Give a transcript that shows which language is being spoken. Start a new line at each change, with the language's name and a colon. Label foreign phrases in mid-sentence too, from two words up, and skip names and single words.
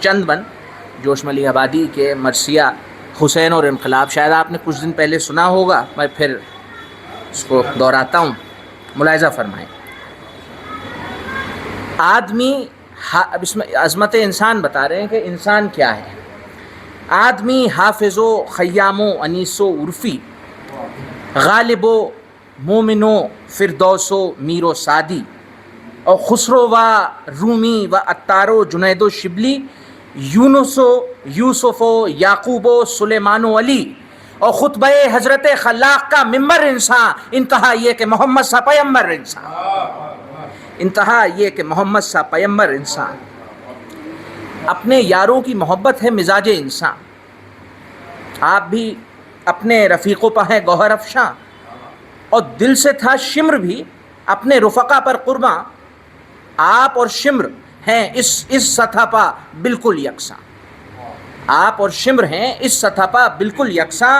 Urdu: چند بند جوش ملی آبادی کے مرثیہ حسین اور انقلاب، شاید آپ نے کچھ دن پہلے سنا ہوگا، میں پھر اس کو دہراتا ہوں، ملاحظہ فرمائیں. آدمی، اب اس میں عظمت انسان بتا رہے ہیں کہ انسان کیا ہے. آدمی حافظ و خیام و انیس و عرفی، غالب و مومن و فردوس و میر و سعدی، اور خسرو و رومی و عطار و جنید و شبلی، یونس و یوسف و یعقوب و سلیمان و علی، اور خطبہ حضرت خلاق کا ممبر انسان، انتہا یہ کہ محمد سا پیمبر انسان، انتہا یہ کہ محمد سا پیمبر انسان. اپنے یاروں کی محبت ہے مزاج انسان، آپ بھی اپنے رفیقوں پر ہیں گوہر افشاں، اور دل سے تھا شمر بھی اپنے رفقا پر قرباں، آپ اور شمر ہیں اس سطح پا بالکل یکساں، آپ اور شمر ہیں اس سطح پا بالکل یکساں.